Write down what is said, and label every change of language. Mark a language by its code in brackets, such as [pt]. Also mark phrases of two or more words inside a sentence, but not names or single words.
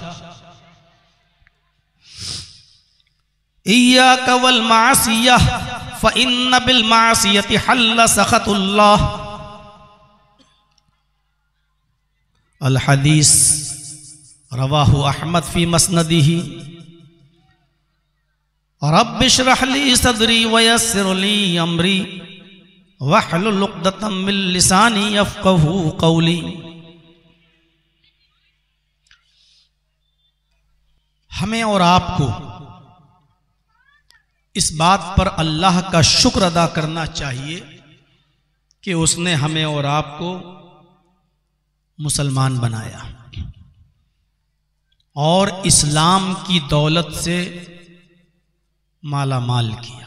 [ar] إياك والمعصية فإن بالمعصية حل سخط الله. الحديث رواه أحمد في مسنده. رب اشرح لي صدري ويسر لي أمري واحلل عقدة من لساني يفقهوا قولي. [hi] हमें और आपको इस बात पर अल्लाह का शुक्र अदा करना चाहिए कि उसने हमें और आपको मुसलमान बनाया और इस्लाम की दौलत से माला माल किया।